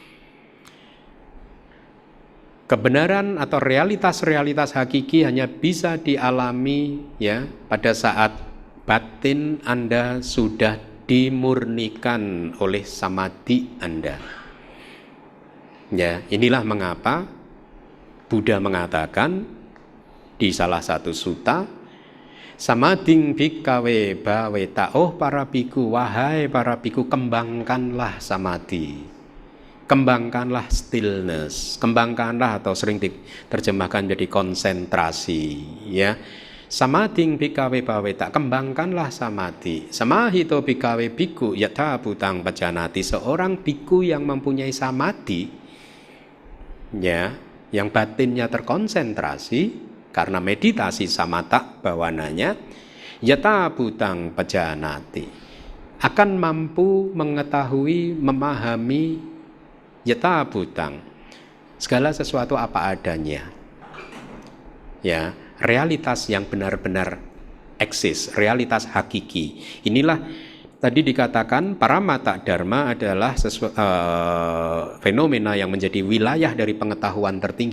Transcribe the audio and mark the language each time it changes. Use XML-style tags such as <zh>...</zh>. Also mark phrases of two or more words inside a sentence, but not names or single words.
<id>Kebenaran atau realitas-realitas hakiki hanya bisa dialami ya pada saat batin Anda sudah dimurnikan oleh samadhi Anda. Ya, inilah mengapa Buddha mengatakan di salah satu sutta,</id> <pi>samadhing bhikkhave bhaveta,</pi> <id>oh para biku, wahai para biku, kembangkanlah samadhi. kembangkanlah stillness, kembangkanlah atau sering diterjemahkan jadi konsentrasi, ya.</id> <pi>Samading bikawe paweta,</pi> <id>kembangkanlah samadhi.</id> <pi>Samahito bikawe biku yatha butang pajanati,</pi> <id>seorang biku yang mempunyai samadhi, ya, yang batinnya terkonsentrasi karena meditasi</id> <pi>samatha bawananya, yatha butang pajanati,</pi> <id>akan mampu mengetahui, memahami</id> <pi>yatha butang,</pi> <id>segala sesuatu apa adanya, ya, realitas yang benar-benar eksis, realitas hakiki. Inilah tadi dikatakan</id> <pi>paramata dharma</pi> <id>adalah fenomena yang menjadi wilayah dari pengetahuan tertinggi.</id>